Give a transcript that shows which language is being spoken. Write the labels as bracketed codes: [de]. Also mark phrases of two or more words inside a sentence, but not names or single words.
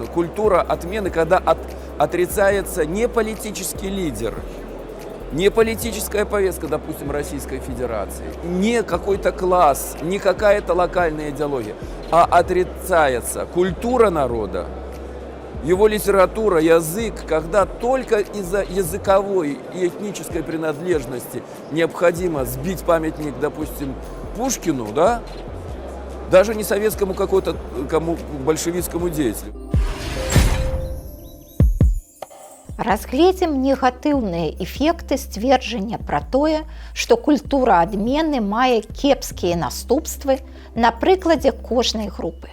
[ru] Культура отмены, когда отрицается не политический лидер, не политическая повестка, допустим, Российской Федерации, не какой-то класс, не какая-то локальная идеология, а отрицается культура народа, его литература, язык, когда только из-за языковой и этнической принадлежности необходимо сбить памятник, допустим, Пушкину, да, даже не советскому какому-то большевистскому деятелю. [be] Разгледзім негатыўныя эфекты сцверджання пра тое, што культура адмены мае кепскія наступствы на прыкладзе кожнай групы.